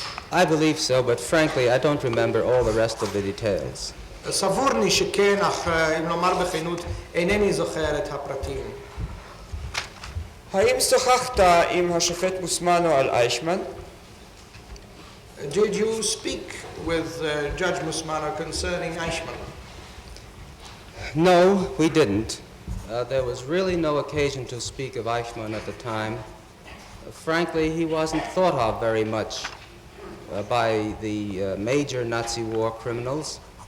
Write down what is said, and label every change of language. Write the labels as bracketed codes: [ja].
[en] I believe so, but frankly, I don't remember all the rest of the details. [he] סבורני שכן, אך אם לומר בכנות, אינני זוכר את הפרטים. האם שוחחת עם השופט מוסמנו על אייכמן? [en] Did you speak with Judge Musmano concerning Eichmann? No, we didn't. There was really no occasion to speak of Eichmann at the time. frankly, he wasn't thought of very much by the major Nazi war criminals.